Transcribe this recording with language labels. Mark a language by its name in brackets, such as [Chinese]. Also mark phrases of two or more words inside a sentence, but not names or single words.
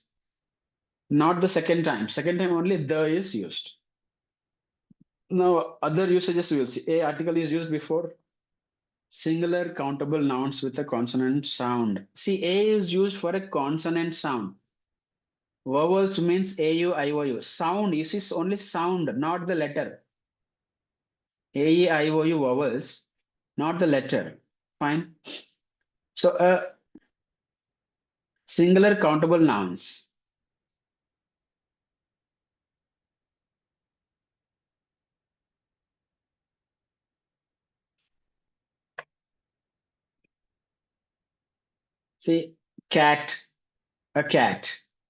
[English] Not the second time. Second time only the is used. Now other usages we will see. A article is used before singular countable nouns with a consonant sound. See, a is used for a consonant sound. Vowels means a, u, I, o, u. Sound, you see only sound, not the letter. A, E, I, O, U vowels, not the letter. Fine. So singular countable nouns. See, cat, a cat.